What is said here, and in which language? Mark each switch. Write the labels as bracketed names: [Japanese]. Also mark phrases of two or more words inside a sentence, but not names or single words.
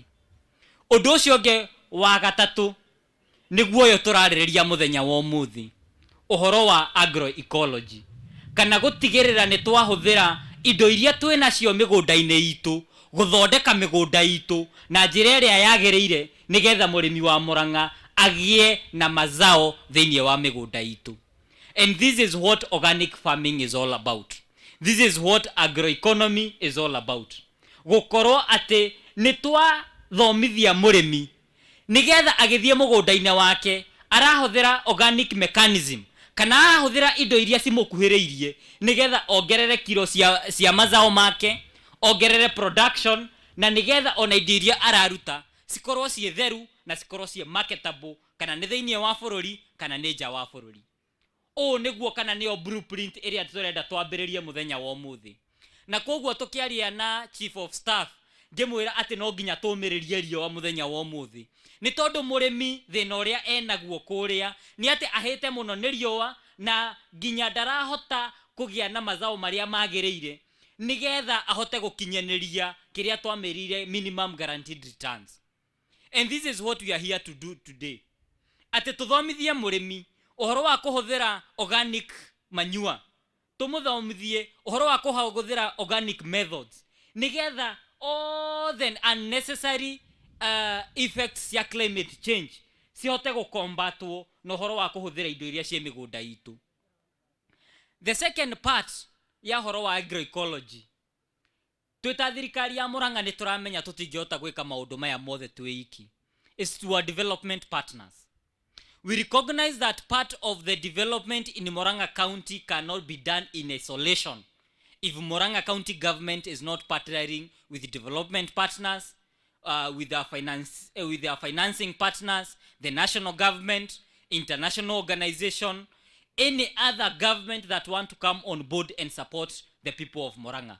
[Kikuyu] Ũndũ ũcio ũngĩ wa gatatũ nĩguo ũyũ tũrarĩrĩria mũthenya wa ũmũthĩ, ũhoro wa agroecology, kana gũtigĩrĩra nĩ twahũthĩra indo iria twĩnacio mĩgũnda-inĩ itũ gũthondeka mĩgũnda itũ na njĩra ĩrĩa yagĩrĩire nĩgetha mũrĩmi wa Muranga agĩe na mazao thĩinĩ wa mĩgũnda itũ. [English] And this is what organic farming is all about. This is what agroeconomy is all about. [Kikuyu] Gũkorwo atĩ nĩ twathomithia mũrĩmi nĩgetha agĩthiĩ mũgũnda-inĩ wake arahũthĩra [English] organic mechanism, [Kikuyu] kana arahũthĩra indo iria cimũkuhĩrĩirie nĩgetha ongerere kilo cia mazao make, ongerere production, na nĩgetha ona indo iria araruta cikorwo ciĩ theru na cikorwo ciĩ marketable, kana nĩ thĩinĩ wa bũrũri kana nĩ nja wa bũrũri. Ũũ nĩguo kana nĩyo blueprint ĩrĩa tũrenda twambĩrĩrie mũthenya wa ũmũthĩ. Na koguo tũkĩaria na [English] chief of staff [Kikuyu] ngĩmwĩra atĩ no nginya tũmĩrĩrie riũa mũthenya wa ũmũthĩ, nĩ tondũ mũrĩmi thĩna ũrĩa enaguo kũrĩa nĩ atĩ ahĩte mũno nĩ riũa na nginya ndarahota kũgĩa na mazao marĩa magĩrĩire nĩgetha ahote gũkinyanĩria kĩrĩa twamĩrĩire [English] minimum guaranteed returns. And this is what we are here to do today. [Kikuyu] Atĩ tũthomithie mũrĩmi ũhoro wa kũhũthĩra [English] organic manure, [Kikuyu] tũmũthomithie ũhoro wa kũhũthĩra [English] organic methods [Kikuyu] nĩgetha [English] all the unnecessary effects [Kikuyu] ya [English] climate change [Kikuyu] cihote gũkombatwo na ũhoro wa kũhũthĩra indo iria ciĩ mĩgũnda itũ. [English] The second part [Kikuyu] ya ũhoro wa agroecology, twĩta thirikari ya Muranga nĩ tũramenya tũtingĩhota gwĩka maũndũ maya mothe twĩ iki. [English] It's to our development partners. We recognize that part of the development in Muranga County cannot be done in isolation. If Muranga County government is not partnering with development partners, with their financing partners, the national government, international organization, any other government that want to come on board and support the people of Muranga.